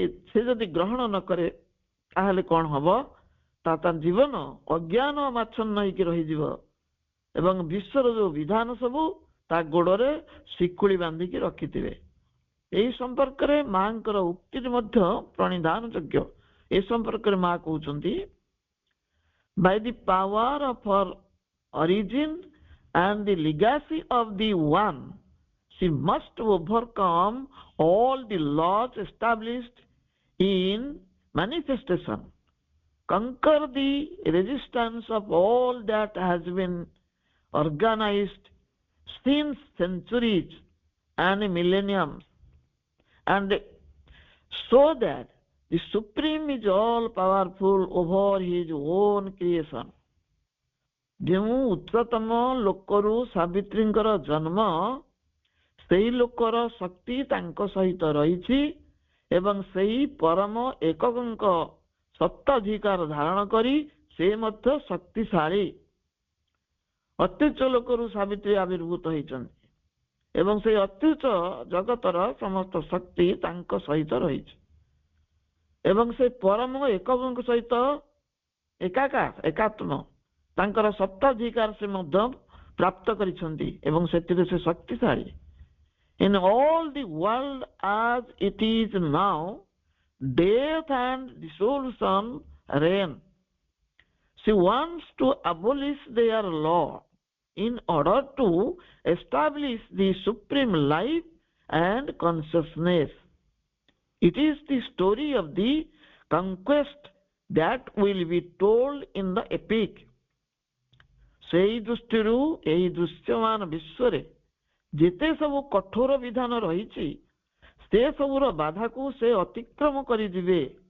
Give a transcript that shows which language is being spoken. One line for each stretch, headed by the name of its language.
Odia: ସେ ଯଦି ଗ୍ରହଣ ନ କରେ ତାହେଲେ କଣ ହବ? ତା ଜୀବନ ଅଜ୍ଞାନ ଅମାଚ୍ଛନ୍ନ ହେଇକି ରହିଯିବ ଏବଂ ବିଶ୍ୱର ଯୋଉ ବିଧାନ ସବୁ ତା ଗୋଡରେ ଶିକୁଳି ବାନ୍ଧିକି ରଖିଥିବେ। ଏହି ସମ୍ପର୍କରେ ମାଙ୍କର ଉକ୍ତି ମଧ୍ୟ ପ୍ରଣିଧାନ ଯୋଗ୍ୟ। ଏ ସମ୍ପର୍କରେ ମା କହୁଛନ୍ତି,
English: by the power of her origin and the legacy of the one, she must overcome all the laws established in manifestation, conquer the resistance of all that has been organized since centuries and millenniums, and so that the Supreme is all powerful over his own creation.
Odia: ଯେଉଁ ଉଚ୍ଚତମ ଲୋକରୁ ସାବିତ୍ରୀଙ୍କର ଜନ୍ମ, ସେହି ଲୋକର ଶକ୍ତି ତାଙ୍କ ସହିତ ରହିଛି ଏବଂ ସେହି ପରମ ଏକକଙ୍କ ସତ୍ତାଧିକାର ଧାରଣ କରି ସେ ମଧ୍ୟ ଶକ୍ତିଶାଳୀ। ଅତ୍ୟୁଚ୍ଚ ଲୋକରୁ ସାବିତ୍ରୀ ଆବିର୍ଭୂତ ହେଇଛନ୍ତି ଏବଂ ସେଇ ଅତ୍ୟୁଚ୍ଚ ଜଗତର ସମସ୍ତ ଶକ୍ତି ତାଙ୍କ ସହିତ ରହିଛି ଏବଂ ସେ ପରମ ଏକକଙ୍କ ସହିତ ଏକାତ୍ମ ତାଙ୍କର ସତ୍ତାଧିକାର ସେ ମଧ୍ୟ ପ୍ରାପ୍ତ କରିଛନ୍ତି ଏବଂ ସେଥିରେ ସେ ଶକ୍ତିଶାଳୀ।
English: In all the world as it is now, death and dissolution reign. She wants to abolish their law in order to establish the supreme life and consciousness. It is the story of the conquest that will be told in the epic.
Odia: ସେହି ଦୃଷ୍ଟିରୁ ଏହି ଦୃଶ୍ୟମାନ ବିଶ୍ୱରେ ଯେତେ ସବୁ କଠୋର ବିଧାନ ରହିଛି ସେ ସବୁର ବାଧାକୁ ସେ ଅତିକ୍ରମ କରିଯିବେ।